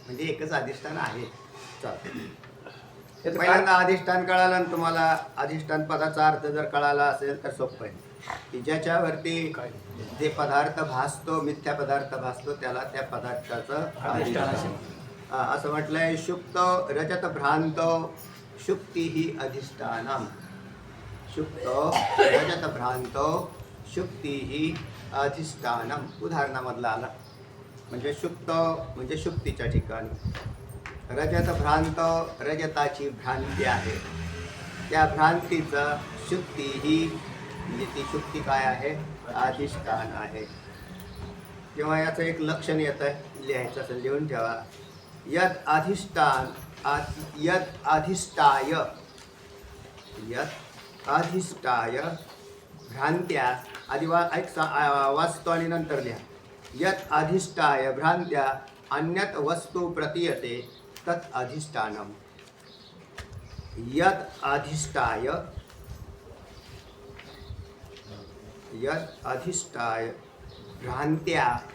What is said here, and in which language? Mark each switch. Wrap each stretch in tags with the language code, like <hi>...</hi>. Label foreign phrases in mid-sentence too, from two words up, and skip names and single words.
<mr>म्हणजे एकच अधिष्ठान आहे. चालतं. त्याचं पहिल्यांदा अधिष्ठान कळालं आणि तुम्हाला अधिष्ठान पदाचा अर्थ जर कळाला असेल तर सोपं आहे की ज्याच्यावरती जे पदार्थ भासतो, मिथ्या पदार्थ भासतो, त्याला त्या पदार्थाचं अधिष्ठान अधिष्ठान. असं म्हटलंय,</mr> <sa>शुक्त रजत भ्रांत शुक्ती ही अधिष्ठानम. शुक्त रजत भ्रांत शुक्ती ही अधिष्ठानम</sa> <mr>उदाहरणामधला आला. म्हणजे शुक्त म्हणजे शुक्तीच्या ठिकाणी, रजत भ्रांत रजताची भ्रांती आहे, त्या भ्रांतीचं शुक्ती ही म्हणजे ती शुक्ती काय आहे, अधिष्ठान आहे. किंवा याचं एक लक्षण येतं आहे, लिहायचं असेल लिहून ठेवा.</mr> <sa>यद अधिष्ठान यद अधिष्ठाय भ्रांत्या</sa> <mr>आधी वाचतो आणि नंतर लिहा.</mr> <sa>यत अधिष्ठाय भ्रांत्या अन्यत वस्तू प्रतीयते तत् अधिष्ठानम. यत अधिष्ठाय भ्रांत्या</sa>